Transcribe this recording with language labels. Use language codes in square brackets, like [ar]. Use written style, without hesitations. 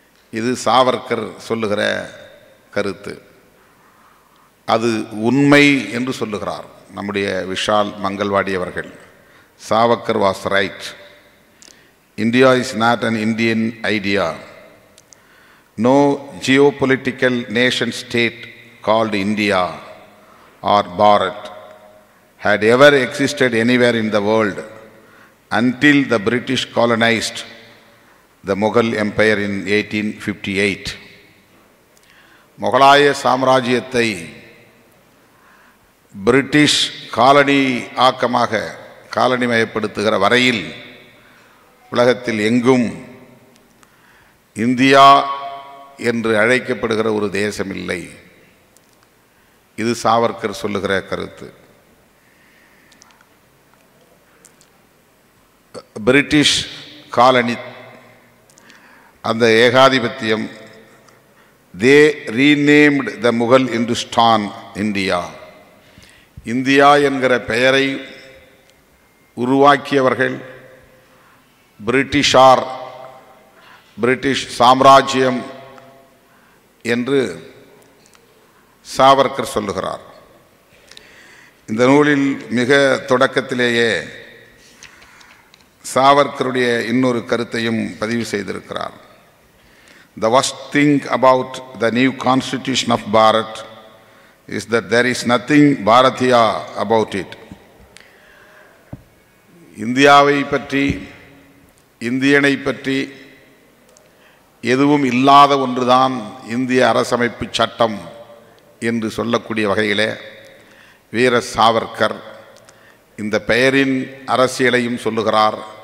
[ta] இது சாவர்கர் சொல்லுகிற கருத்து. அது உண்மை என்று சொல்லுகிறார் நம்முடைய விஷால் மங்கள்வாடி அவர்கள். [en] Savarkar was right. India is not an Indian idea. No geopolitical nation state called India or Bharat had ever existed anywhere in the world until the British colonized the Mughal Empire in 1858. [ta] முகலாய சாம்ராஜ்யத்தை British colony ஆக்கமாக காலனிமயப்படுத்துகிற வரையில் உலகத்தில் எங்கும் India என்று அழைக்கப்படுகிற ஒரு தேசம் இல்லை. இது சாவர்கர் சொல்லுகிற கருத்து. [en] British colony, [ta] அந்த ஏகாதிபத்தியம், [en] They renamed the Mughal Hindustan India. [ta] இந்தியா என்கிற பெயரை உருவாக்கியவர்கள் பிரிட்டிஷார், பிரிட்டிஷ் சாம்ராஜ்யம் என்று சாவர்கர் சொல்லுகிறார். இந்த நூலில் மிக தொடக்கத்திலேயே சாவர்கருடைய இன்னொரு கருத்தையும் பதிவு செய்திருக்கிறார். [en] The worst thing about the new constitution of Bharat is that there is nothing Bharatiya about it. [ta] இந்தியாவை பற்றி, இந்தியனை பற்றி எதுவும் இல்லாத ஒன்றுதான் இந்திய அரசமைப்பு சட்டம் என்று சொல்லக்கூடிய வகையிலே வீர சாவர்கர் இந்த பெயரின் அரசியலையும் சொல்லுகிறார்.